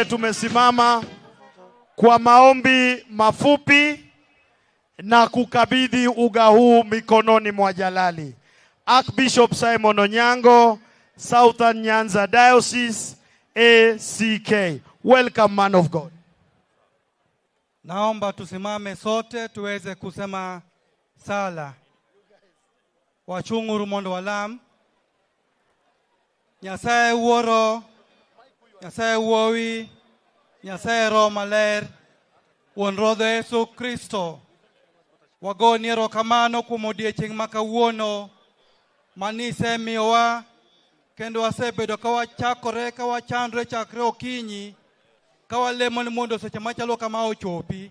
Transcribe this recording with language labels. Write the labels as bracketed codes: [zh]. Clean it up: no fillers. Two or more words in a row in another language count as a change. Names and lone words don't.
[sw] tumesimama kwa maombi mafupi na kukabidhi uga huu mikononi mwa Jalali. Archbishop Simon Onyango, Southern Nyanza Diocese, ACK. [en] Welcome, man of God. [sw] Naomba tusimame sote tuweze kusema sala. [luo] Wachunguru mondo walam. Nyasaye wuoro, Nyasaye wuowi, Nyasaye Roho Maler, wuon Ruodhwa Yesu Kristo. Wagoni erokamano kuom odiechieng' ma kawuono manisemiyowa kendo wasebedo ka wachakore ka wachandre chakre okinyi ka walemo ni mondo seche machalo kama ochopi.